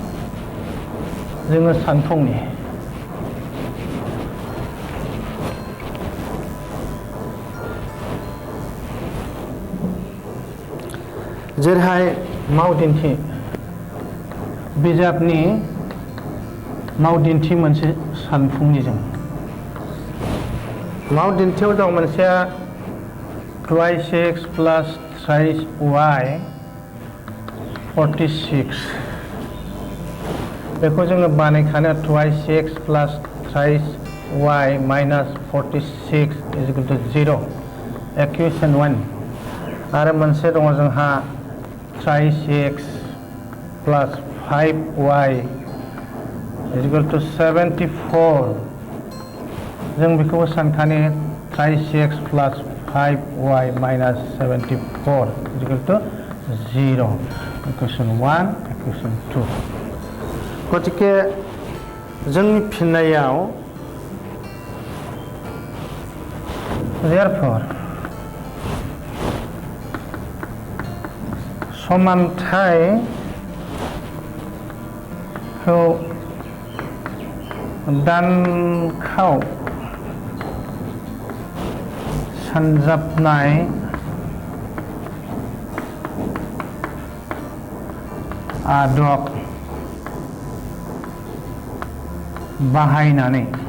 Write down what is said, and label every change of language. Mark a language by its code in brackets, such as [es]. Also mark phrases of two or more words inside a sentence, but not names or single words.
[brx] जेरैहाय मावदिन्थि बिजाबनि मावदिन्थि मोनसे सानफुंनिजों मावदिन्थियाव दं मोनसेया [en] twice x plus thrice y [brx] 46 बेखौ जोङो बानायखानो [en] twice x plus thrice y minus 46 is equal to 0 equation 1 [brx] आरो मोनसे दङ जोंहा [en] thrice x plus 5y is equal to 74 [brx] जों बेखौबो सानखानो [en] thrice x plus 5y minus 74 is equal to 0 equation 1 equation 2 [brx] गतिके जोंनि फिननायाव [en] therefore [brx] समानथायखौ दानखौ सानजाबनाय आदब बाहायनानै